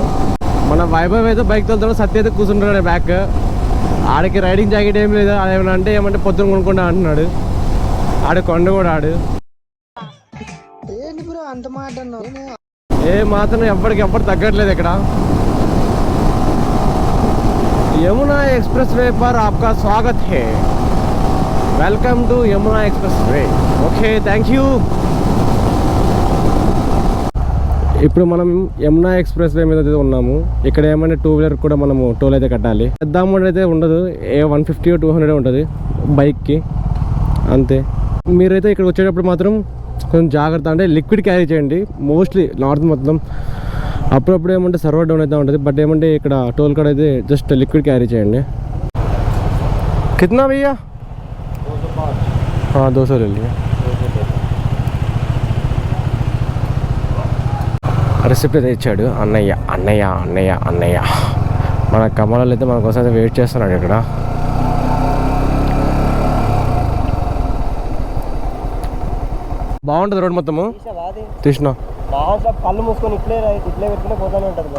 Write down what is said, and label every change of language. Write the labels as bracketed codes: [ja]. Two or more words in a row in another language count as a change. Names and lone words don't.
[te] మన వైభవ్ అయితే బైక్ తోలుతాడు, సత్య అయితే కూర్చుంటాడు బ్యాక్. ఆడికి రైడింగ్ జాకెట్ ఏం లేదు. అదేమన్నా అంటే ఏమంటే పొద్దున కొనుక్కుంటా అంటున్నాడు. ఆడు కొండ కూడా ఆడు ఏ మాత్రం ఎవ్వరు తగ్గట్లేదు ఇక్కడ. [hi] यमुना एक्सप्रेस वे पर आपका स्वागत है. [en] welcome to Yamuna Express way. okay thank you. [te] ఇప్పుడు మనం యమునా ఎక్స్ప్రెస్ వే మీద అయితే ఉన్నాము. ఇక్కడ ఏమంటే 2 వీలర్ కూడా మనము టోల్ అయితే కట్టాలి. పెద్ద అమౌంట్ అయితే ఉండదు, 150 or 200 ఉంటుంది బైక్కి అంతే. మీరైతే ఇక్కడ వచ్చేటప్పుడు మాత్రం కొంచెం జాగ్రత్త, అంటే [en] liquid carry [te] చేయండి. [en] mostly north [te] మొత్తం అప్పుడప్పుడు ఏమంటే [en] server down [te] అయితే ఉంటుంది. బట్ ఏమంటే ఇక్కడ [en] toll card [te] అయితే [en] just liquid carry [te] చేయండి. [hi] कितना भैया? 200 ले लिया. [te] రెసిప్ట్ అయితే ఇచ్చాడు అన్నయ్య. మన కమలాలు అయితే మన కోసం అయితే వెయిట్ చేస్తున్నాడు ఇక్కడ. బాగుంటుంది రోడ్ మొత్తము తీసిన కళ్ళు మూసుకొని ఇట్లే పెట్టుకునే పోతానే ఉంటుంది.